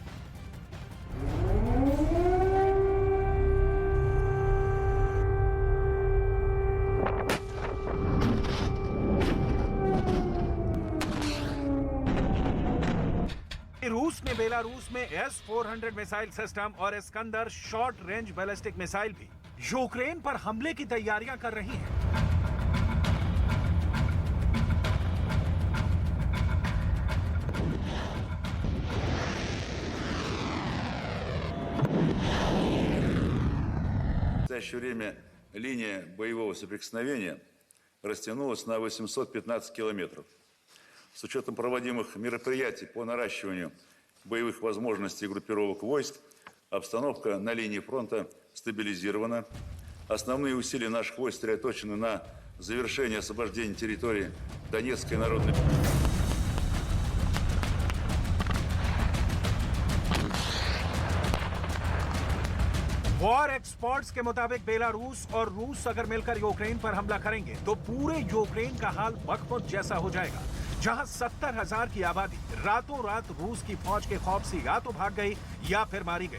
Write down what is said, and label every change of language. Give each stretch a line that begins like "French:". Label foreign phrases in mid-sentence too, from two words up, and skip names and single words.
Hindi: रूस ने बेलारूस में S-400
English: missile system
Hindi: और इस्कंदर
English: short range ballistic missile
Hindi: भी यूक्रेन पर हमले की तैयारियां कर रही है।
Russian: В настоящее время линия боевого соприкосновения растянулась на 815 километров. С учетом проводимых мероприятий по наращиванию боевых возможностей группировок войск, обстановка на линии фронта стабилизирована. Основные усилия наших войск сосредоточены на завершении освобождения территории Донецкой Народной
English: war experts
Hindi: के मुताबिक बेलारूस और रूस अगर मिलकर यूक्रेन पर हमला करेंगे तो पूरे यूक्रेन का हाल बखमुद जैसा हो जाएगा, जहां 70,000 की आबादी रातों रात रूस की फौज के खौफ से या तो भाग गई या फिर मारी गई।